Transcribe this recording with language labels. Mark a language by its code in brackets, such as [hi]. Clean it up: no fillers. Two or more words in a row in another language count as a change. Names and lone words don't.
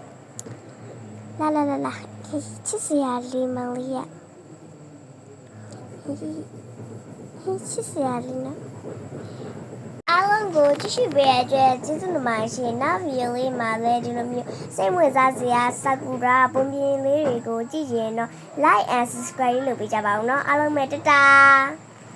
[my] လာချစ်စရာလေးမလေးရချစ်စရာလေးနော်အားလုံးကိုကြည့်ရှုပေးရတဲ့ကျေးဇူးတင်ပါတယ်ရှင်နောက်ဗီဒီယိုလေးမှာလည်းဒီလိုမျိုးစိတ်ဝင်စားစရာဆာကူရာပုံပြင်လေးတွေကိုကြည့်ရင်တော့ [en] like and subscribe [my] လုပ်ပေးကြပါဦးเนาะအားလုံးပဲတတာ